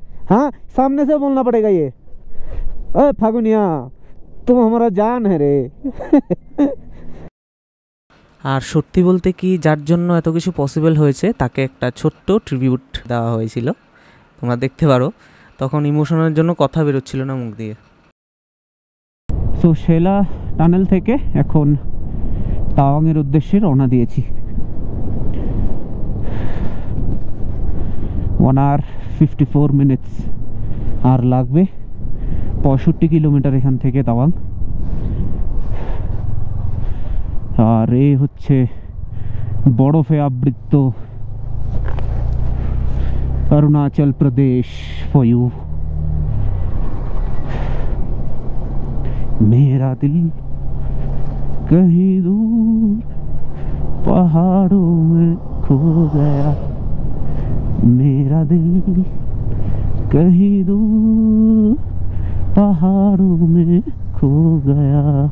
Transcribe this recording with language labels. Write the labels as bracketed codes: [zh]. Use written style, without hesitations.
[hi] हाँ, सामने से बोलना पड़ेगा ये। अरे फागुनिया, तुम हमारा जान है रे। [bn] আর সত্যি বলতে কি, যার জন্য এত কিছু পসিবল হয়েছে তাকে একটা ছোট্ট ট্রিবিউট দেওয়া হয়েছিল, তোমরা দেখতে পারো। তখন ইমোশনের জন্য কথা বেরোচ্ছিল না মুখ দিয়ে। সো সেলা টানেল থেকে এখন তাওয়াংয়ের উদ্দেশ্যে রওনা দিয়েছি। [en] 1 hour 54 minutes [bn] আর লাগবে 65 কিলোমিটার এখান থেকে তাওয়াং। আর এই হচ্ছে বরফে আবৃত অরুণাচল প্রদেশ [en] For you. [hi] मेरा दिल कहीं दूर पहाड़ों में खो गया, मेरा दिल कहीं दूर पहाड़ों में खो गया।